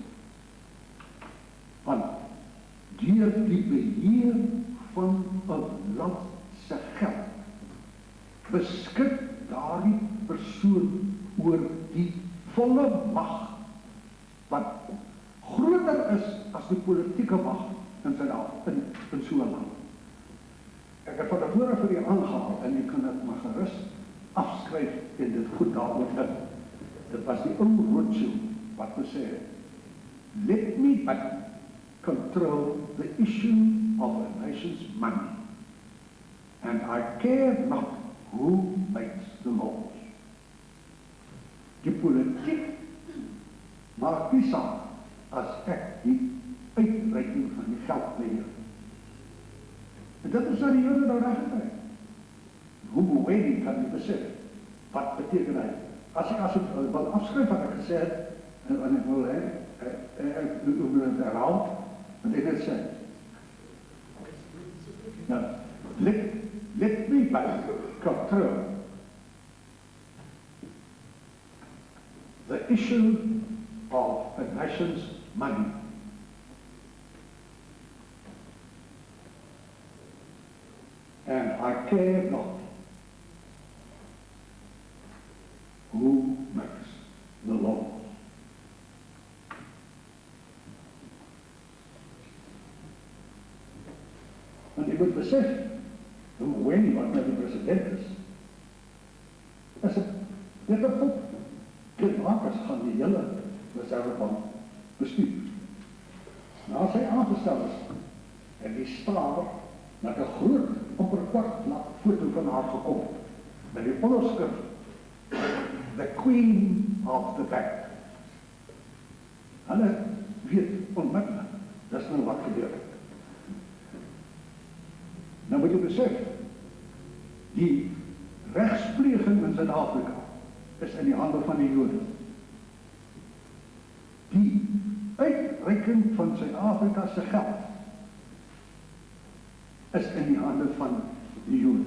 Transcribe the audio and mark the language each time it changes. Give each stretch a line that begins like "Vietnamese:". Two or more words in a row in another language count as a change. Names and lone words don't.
Afrikaans: Want deur die beheer van 'n land se geld beskik daardie persoon oor die volle mag wat groter is as die politieke mag in Suid-Afrika, in so 'n land. Ek het van tevore vir u aangehaal en u kan dit maar gerus afskryf en dit goed daaroor dink. Dit was die ou Rothschild wat gesê het,
English: let me but control the issue of a nation's money and I care not who makes the laws.
Afrikaans: Die politiek maak nie saak as ek die uitreiking van die geld beheer. En dit is wat die Jode nou reg gekry. Hoe Mboweni kan nie besef, wat beteken hy? As ek wil afskryf wat ek gesê het, en ek wil ek wil het herhaal, want ek het sê, nou,
English: let me back control the issue of a nation's money. And I care not who makes the laws.
Afrikaans: Want jy moet besef, hoe Mboweni wat nou die president is dit 'n pop. Dit Marcus gaan die hele Reservebank bestuur. Nou as hy aangestel is, en die staar met 'n groot, amper kwartblad foto van haar gekom, met die onderskrif,
English: the Queen of the Bank.
Afrikaans: Hulle weet onmiddellik, dis nou wat gebeur het. Nou moet jy besef, die regspleging in Suid-Afrika is in die hande van die Jode. Die uitreiking van Suid-Afrika se geld is in die hande van die Jode.